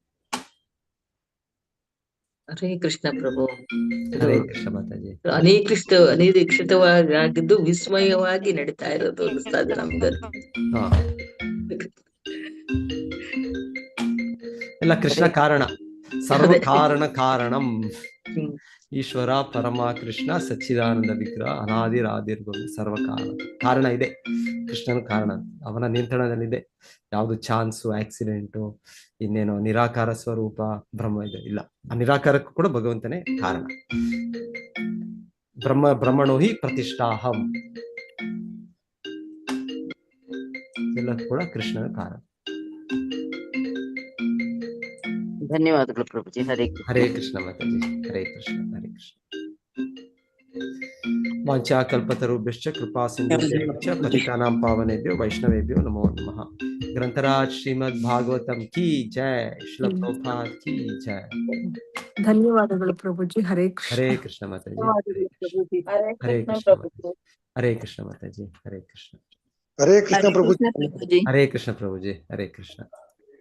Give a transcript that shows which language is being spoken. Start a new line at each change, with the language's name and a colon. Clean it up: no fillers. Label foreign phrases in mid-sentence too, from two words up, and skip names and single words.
Kannada: ಹರೇ ಕೃಷ್ಣ ಪ್ರಭು. ಹರೇ ಕೃಷ್ಣ ಮಾತಾಜಿ. ಅನಿರೀಕ್ಷಿತವಾಗಿದ್ದು ವಿಸ್ಮಯವಾಗಿ ನಡೀತಾ ಇರೋದು ಅನಿಸ್ತಾ ಇದೆ ನಮ್ಗೆ. ಎಲ್ಲ ಕೃಷ್ಣ ಕಾರಣ,
Sanskrit: ಸರ್ವ ಕಾರಣಂ ಈಶ್ವರ ಪರಮ ಕೃಷ್ಣ ಸಚ್ಚಿದಾನಂದ ವಿಗ್ರಹ ಅನಾದಿರಾದಿರ್ಬೋದು.
Kannada: ಸರ್ವ ಕಾರಣ ಇದೆ, ಕೃಷ್ಣನ ಕಾರಣ, ಅವನ ನಿಯಂತ್ರಣದಲ್ಲಿದೆ. ಯಾವುದು ಚಾನ್ಸು, ಆಕ್ಸಿಡೆಂಟು, ಇನ್ನೇನೋ ನಿರಾಕಾರ ಸ್ವರೂಪ ಬ್ರಹ್ಮ ಇದೆ ಇಲ್ಲ. ಆ ನಿರಾಕಾರಕ್ಕೂ ಕೂಡ ಭಗವಂತನೇ ಕಾರಣ.
Sanskrit: ಬ್ರಹ್ಮಣೋ ಹಿ ಪ್ರತಿಷ್ಠಾಹಂ,
Kannada: ಎಲ್ಲ ಕೂಡ ಕೃಷ್ಣನ ಕಾರಣ. ಧನ್ಯವಾದಗಳು ಪ್ರಭುಜಿ. ಹರೇ
Sanskrit: ಕೃಷ್ಣ ಮಾತಾಜಿ. ಹರೇ ಕೃಷ್ಣ. ವಾಂಛಾ ಕಲ್ಪತರುಭ್ಯಶ್ಚ ಕೃಪಾ ಸಿಂಧುಭ್ಯಶ್ಚ ಪತಿತಾನಾಂ ಪಾವನೇಭ್ಯೋ ವೈಷ್ಣವೇಭ್ಯೋ ನಮೋ ನಮಃ.
Kannada: ಗ್ರಂಥರಾಜ್ ಶ್ರೀಮದ್ ಭಾಗವತಂ
Hindi: की जय,
Kannada: ಶ್ರೀಲ ಪ್ರಭುಪಾದ
Hindi: की जय.
Kannada: ಧನ್ಯವಾದಗಳು ಪ್ರಭುಜಿ. ಹರೇ ಕೃಷ್ಣ. ಹರೇ ಕೃಷ್ಣ ಮಾತಾಜಿ. ಹರೇ ಕೃಷ್ಣ ಮಾತಾಜಿ. ಹರೇ ಕೃಷ್ಣ ಮಾತಾಜಿ. ಹರೇ ಕೃಷ್ಣ. ಹರೇ ಕೃಷ್ಣ ಪ್ರಭುಜಿ. ಹರೇ ಕೃಷ್ಣ ಪ್ರಭುಜಿ. ಹರೇ ಕೃಷ್ಣ.